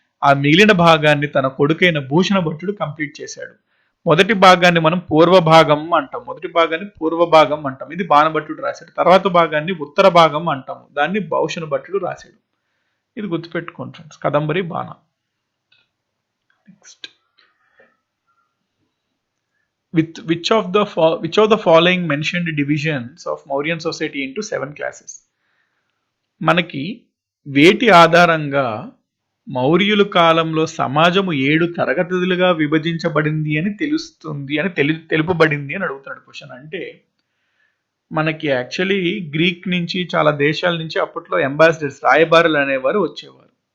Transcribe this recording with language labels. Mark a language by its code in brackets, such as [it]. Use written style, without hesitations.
[te] ఆ మిగిలిన భాగాన్ని తన కొడుకైన భూషణ భట్టుడు కంప్లీట్ చేశాడు. మొదటి భాగాన్ని మనం పూర్వ భాగం అంటాం. ఇది బాణభట్టుడు రాశాడు. తర్వాత భాగాన్ని ఉత్తర భాగం అంటాము, దాన్ని భూషణ భట్టుడు రాశాడు. ఇది గుర్తుపెట్టుకోండి ఫ్రెండ్స్, కదంబరి బాణ. [en] Next, which of the following mentioned divisions of Mauryan society into 7 classes? [te] మనకి వేటి ఆధారంగా మౌర్యుల కాలంలో సమాజము 7 తరగతులుగా విభజించబడింది అని తెలుపబడింది అని అడుగుతాడు క్వశ్చన్. అంటే మనకి యాక్చువల్లీ గ్రీక్ నుంచి, చాలా దేశాల నుంచి అప్పట్లో అంబాసిడర్స్, రాయబారులు అనేవారు వచ్చేవారు.